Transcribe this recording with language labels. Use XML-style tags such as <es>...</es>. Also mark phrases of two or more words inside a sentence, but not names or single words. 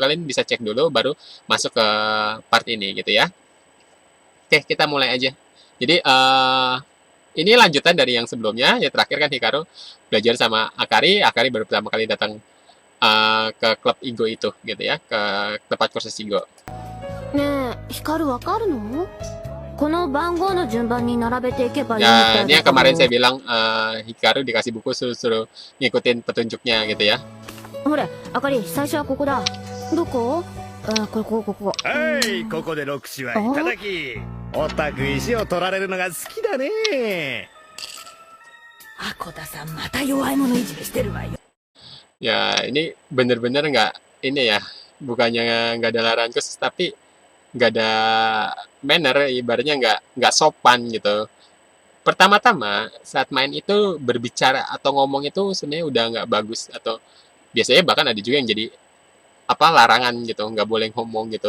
<id>Kalian bisa cek dulu baru masuk ke part ini gitu ya. Oke, kita mulai aja. Jadi ini lanjutan dari yang sebelumnya. Ya terakhir kan Hikaru belajar sama Akari. Akari baru pertama kali datang ke klub Igo itu gitu ya, ke tempat kursus Igo.</id> <ja>ねえ、光わかるの？この番号の順番に並べていけばいいみ</ja> <id>Ya,</id> <ja>たい</ja> <id>ini</id> <ja>だ</ja> <id>yang</id> <ja>けど。</ja> <id>kemarin saya bilang Hikaru dikasih buku suruh ngikutin petunjuknya gitu ya.</id> <ja>ほれ、あかり、最初はここだ。どこ？ここ。はい、ここで六種はいただき。おたく石を取られるのが好きだね。アコタさんまた弱い者いじめしてるわよ。</ja> <id>Ya, ini bener-bener nggak ini ya, bukannya nggak ada larangan khusus, tapi nggak ada manner, ibaratnya nggak sopan gitu. Pertama-tama saat main itu berbicara atau ngomong itu sebenarnya udah nggak bagus, atau biasanya bahkan ada juga yang jadi apa larangan gitu, nggak boleh ngomong gitu.</id>